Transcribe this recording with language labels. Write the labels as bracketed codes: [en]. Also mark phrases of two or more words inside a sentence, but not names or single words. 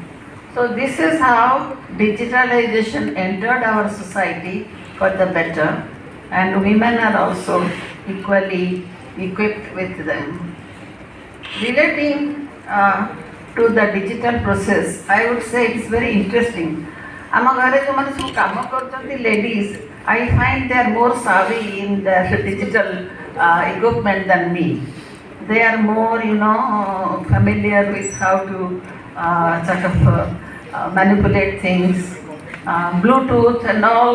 [en] So this is how digitalization entered our society for the better, and women are also equally equipped with them. Relating to the digital process, I would say it's very interesting. [or] ଆମ ଘରେ ଯେଉଁମାନେ ସବୁ କାମ କରୁଛନ୍ତି [en] ladies, I find they are more savvy in the digital equipment than me. They are more, familiar with how to sort of manipulate things, Bluetooth and all.